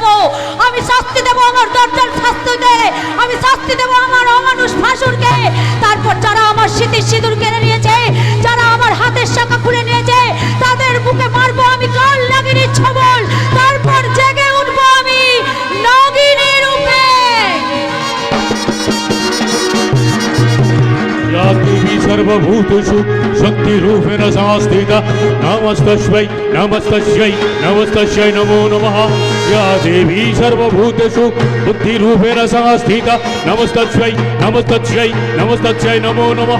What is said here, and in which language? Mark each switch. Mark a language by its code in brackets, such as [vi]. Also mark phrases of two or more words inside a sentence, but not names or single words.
[bn] আমি শাস্তি দেব আমার দরজাল শাস্তিকে, আমি শাস্তি দেব আমার অমানুষ ভাসুরকে। তারপর যারা আমার স্মৃতির সিঁদুর কেড়ে নিয়েছে, যারা আমার হাতের শাখা খুলে নিয়েছে, তাদের বুকে মারবো আমি কাল নাগিনীর ছবল। তারপর জেগে উঠবো আমি নাগিনী রূপে। [sa] या देवी सर्वभूतेषु शक्तिरूपेण संस्थिता नमस्तस्यै नमस्तस्यै नमस्तस्यै नमो नमः। या देवी सर्वभूतेषु बुद्धिरूपेण संस्थिता नमस्तस्यै नमस्तस्यै नमस्तस्यै नमो नमः।